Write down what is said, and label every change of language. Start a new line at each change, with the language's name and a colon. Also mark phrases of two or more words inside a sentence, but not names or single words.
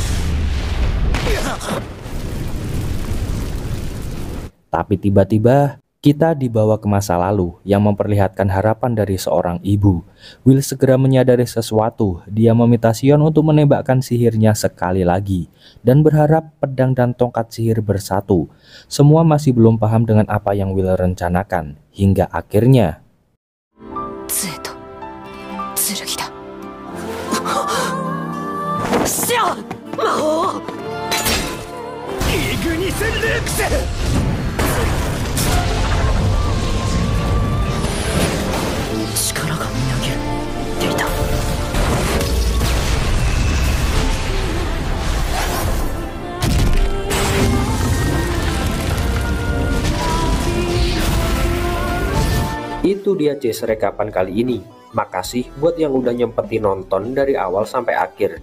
Indonesian: tapi tiba-tiba Kita dibawa ke masa lalu yang memperlihatkan harapan dari seorang ibu. Will segera menyadari sesuatu. Dia meminta Sion untuk menembakkan sihirnya sekali lagi dan berharap pedang dan tongkat sihir bersatu. Semua masih belum paham dengan apa yang Will rencanakan hingga akhirnya
Japanese: 杖と剣だ。シャ魔法イグニス・ルークス。力がみなぎっていた。
Indonesian: Itu dia Cis rekapan kali ini. Makasih buat yang udah nyempetin nonton dari awal sampai akhir.